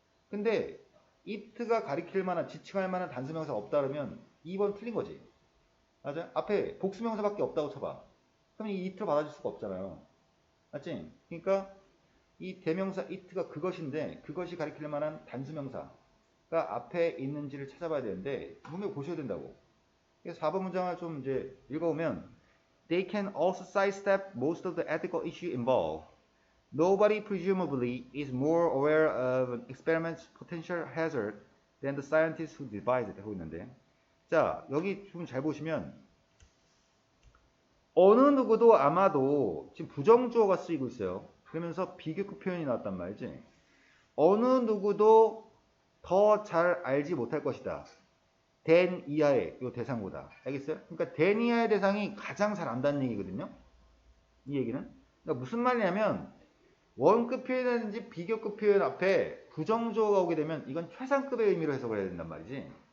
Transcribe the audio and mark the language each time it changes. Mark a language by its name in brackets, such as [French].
[Korean] 근데 it가 가리킬 만한 지칭할 만한 단수명사가 없다 그러면 2번 틀린 거지. 맞아요? 앞에 복수명사밖에 없다고 쳐봐. 그럼 이 it로 받아줄 수가 없잖아요. 맞지? 그러니까 이 대명사 it가 그것인데 그것이 가리킬 만한 단수명사가 앞에 있는지를 찾아봐야 되는데 분명히 보셔야 된다고. 그래서 4번 문장을 좀 이제 읽어보면 [English] They can also sidestep most of the ethical issue involved. Nobody presumably is more aware of an experiment's potential hazard than the scientists who devised it [Korean] 하고 있는데 자 여기 좀 잘 보시면 어느 누구도 아마도 지금 부정주어가 쓰이고 있어요. 그러면서 비교급 표현이 나왔단 말이지. 어느 누구도 더 잘 알지 못할 것이다. than 이하의 요 대상보다. 알겠어요? 그러니까 than 이하의 대상이 가장 잘 안다는 얘기거든요. 이 얘기는. 그러니까 무슨 말이냐면 원급 표현이라든지 비교급 표현 앞에 부정주어가 오게 되면 이건 최상급의 의미로 해석을 해야 된단 말이지.